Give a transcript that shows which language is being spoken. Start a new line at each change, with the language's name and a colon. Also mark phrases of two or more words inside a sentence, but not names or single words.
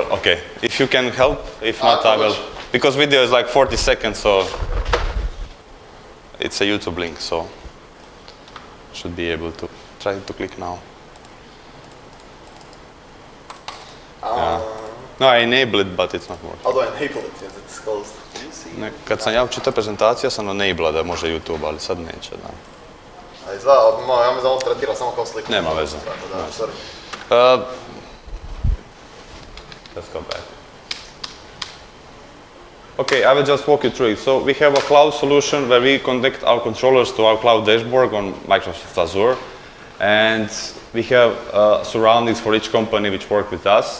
English: Okay, if you can help, if not, I will. Because video is like 40 seconds, so it's a YouTube link, so should be able to try to click now. No, I enable it, but it's not working. How do I enable it? Yes, it's closed.
Croatian: Kad sam ja čitao prezentaciju, sam enable da može YouTube, ali sad neće, da. A izgleda, ja me ovo tretira samo kao sliku. Nema veze. Da, sorry.
English: Let's go back. Okay, I will just walk you through it. So we have a cloud solution where we connect our controllers to our cloud dashboard on Microsoft Azure, and we have surroundings for each company which work with us.